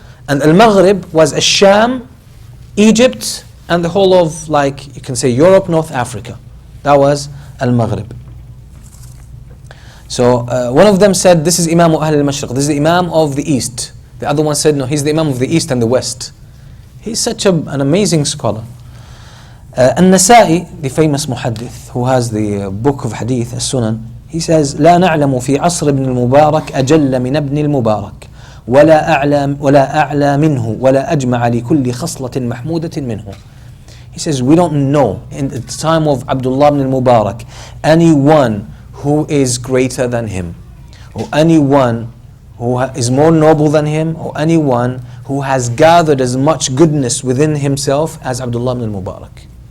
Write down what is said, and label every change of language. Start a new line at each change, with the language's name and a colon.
English: And Al-Maghrib was Al-Sham, Egypt, and the whole of, like, you can say Europe, North Africa. That was Al-Maghrib. So one of them said, this is Imam Ahl al-Mashriq, this is the Imam of the East. The other one said, no, he's the Imam of the East and the West. He's such an amazing scholar. An-Nasa'i, the famous muhaddith, who has the book of hadith, As-Sunan, he says,
Arabic: لا نعلم في عصر ابن المبارك أجل من ابن المبارك ولا أعلى منه ولا أجمع لكل خصلة محمودة منه.
English: He says, we don't know in the time of Abdullah ibn al-Mubarak anyone who is greater than him, or anyone who is more noble than him, or anyone who has gathered as much goodness within himself as Abdullah ibn al-Mubarak.